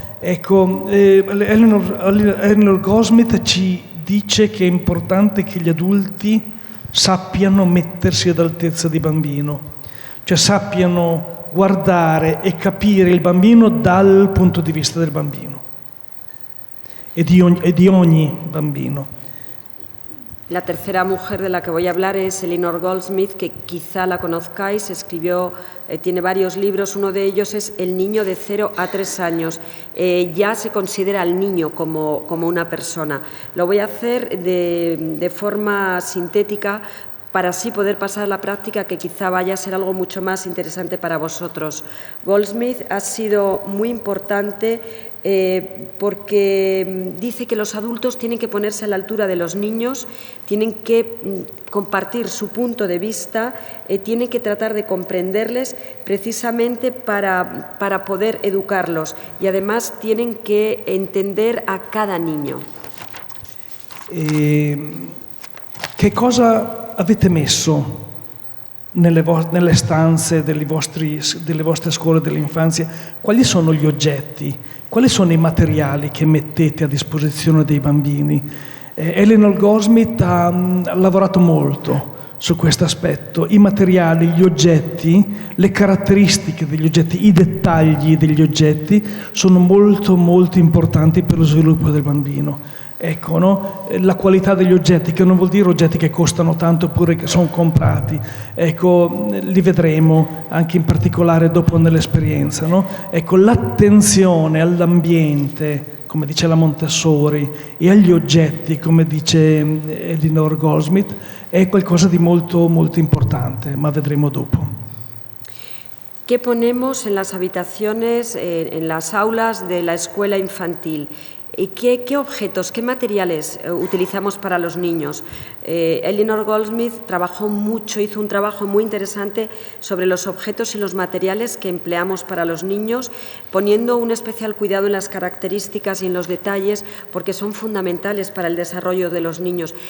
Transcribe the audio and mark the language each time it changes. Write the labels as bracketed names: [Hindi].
[Italian] Ecco, Eleanor Goldsmith ci dice che è importante che gli adulti sappiano mettersi ad altezza di bambino, cioè sappiano guardare e capire il bambino dal punto di vista del bambino e di ogni bambino. [Spanish] La tercera mujer de la que voy a hablar es Eleanor Goldsmith, que quizá la conozcáis, escribió, tiene varios libros, uno de ellos es El niño de 0 a 3 años. Ya se considera al niño como una persona. Lo voy a hacer de forma sintética para así poder pasar a la práctica, que quizá vaya a ser algo mucho más interesante para vosotros. Goldsmith ha sido muy importante porque dice que los adultos tienen que ponerse a la altura de los niños, tienen que compartir su punto de vista, tienen que tratar de comprenderles precisamente para poder educarlos, y además tienen que entender a cada niño. [Italian] Che cosa avete messo nelle stanze delle vostre scuole dell'infanzia? Quali sono gli oggetti? Quali sono i materiali che mettete a disposizione dei bambini? Eleanor Goldsmith ha lavorato molto su questo aspetto. I materiali, gli oggetti, le caratteristiche degli oggetti, i dettagli degli oggetti sono molto molto importanti per lo sviluppo del bambino. Ecco, no? La qualità degli oggetti, che non vuol dire oggetti che costano tanto oppure che sono comprati. Ecco, li vedremo anche in particolare dopo nell'esperienza, no? Ecco, l'attenzione all'ambiente, come dice la Montessori, e agli oggetti, come dice Eleanor Goldsmith, è qualcosa di molto, molto importante, ma vedremo dopo. [Spanish] ¿Qué ponemos en las habitaciones, en las aulas de la escuela infantil? ¿Qué objetos, qué materiales utilizamos para los niños? Eleanor Goldsmith trabajó mucho, hizo un trabajo muy interesante sobre los objetos y los materiales que empleamos para los niños, poniendo un especial cuidado en las características y en los detalles, porque son fundamentales para el desarrollo de los niños.